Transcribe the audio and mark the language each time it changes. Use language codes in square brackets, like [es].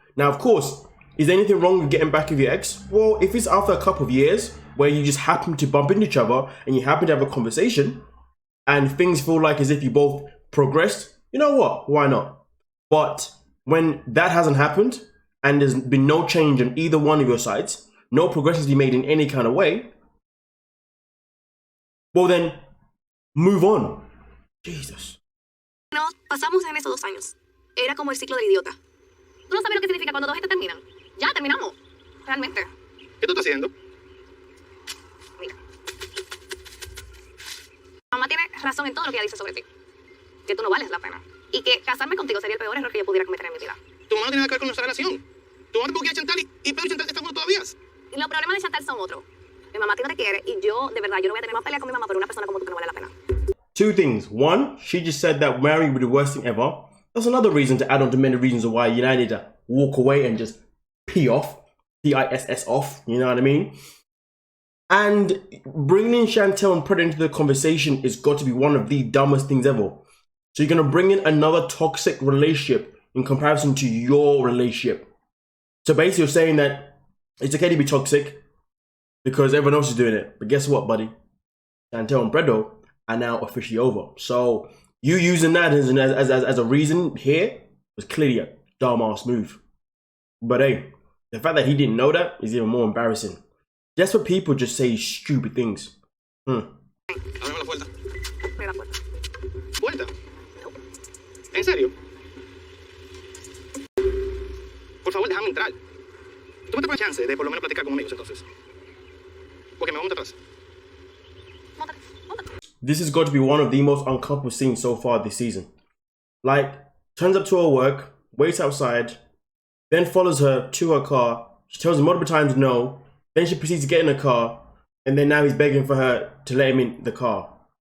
[en] Now, of course, is there anything wrong with getting back with your ex? Well, if it's after a couple of years where you just happen to bump into each other and you happen to have a conversation and things feel like as if you both progressed, you know what? Why not? But when that hasn't happened and there's been no change on either one of your sides, no progressions be made in any kind of way, well then, move on. Jesus. [es] No, pasamos en esos 2 años. Era como el ciclo del idiota. ¿Tú no sabes lo que significa cuando 2 gente terminan? Ya, terminamos. Realmente. ¿Qué tú estás haciendo? Mira. Mamá tiene razón en todo lo que ella dice sobre ti. Que tú no vales la pena. Y que casarme contigo sería el peor error que yo pudiera cometer en mi vida. Tu mamá no tiene nada que ver con nuestra relación. Tu mamá te puso a Chantal y Pedro y Chantal están juntos todavía. Y los problemas de Chantal son otros. Mi mamá a ti no te quiere y yo, de verdad, yo no voy a tener más pelea con mi mamá por una persona como tú que no vale la pena. [en] 2 things. one, she just said that marrying would be the worst thing ever. That's another reason to add on to many reasons of why United need to walk away and just pee off. P-I-S-S off, you know what I mean? And bringing in Chantel and Pedro into the conversation is got to be one of the dumbest things ever. So you're going to bring in another toxic relationship in comparison to your relationship. So basically you're saying that it's okay to be toxic because everyone else is doing it. But guess what, buddy? Chantel and Pedro are now officially over. So you using that as a reason here was clearly a dumbass move. But hey, the fact that he didn't know that is even more embarrassing. Just for people just say stupid things. [es] Ábreme la puerta. Abre la puerta. ¿Puerta? ¿En serio? Por favor, déjame entrar. Tú me das una chance de por lo menos platicar con amigos entonces. Porque me voy a montar atrás. [en] This has got to be one of the most uncomfortable scenes so far this season. Like, turns up to her work, waits outside, then follows her to her car. She tells him multiple times no. Then she proceeds to get in the car, and then now he's begging for her to let him in the car.